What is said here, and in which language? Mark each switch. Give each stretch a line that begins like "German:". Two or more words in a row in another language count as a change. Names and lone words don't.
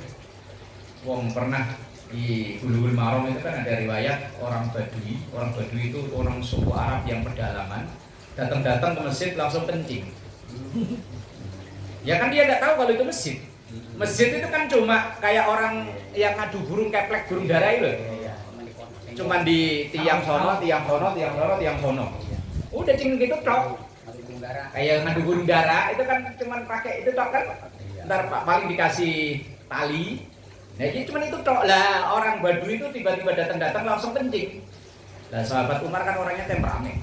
Indonesian: Wong pernah di Bulughul Maram itu kan ada riwayat orang Badui. Orang Badui itu orang suku Arab yang pedalaman, datang-datang ke masjid langsung kencing. Ya kan dia nggak tahu kalau itu masjid. Masjid itu kan cuma kayak orang yang ngadu burung keplek, burung darah itu. Cuman di tiang sono, tiang sono, tiang sono, tiang sono. Udah cing gitu tok. Kayak ngadu burung darah itu kan cuman pakai itu tok kan. Ntar paling dikasih tali. Nah jadi cuman itu tok lah. Orang Badui itu tiba-tiba datang-datang langsung kencing. Lah sahabat Umar kan orangnya temperamen.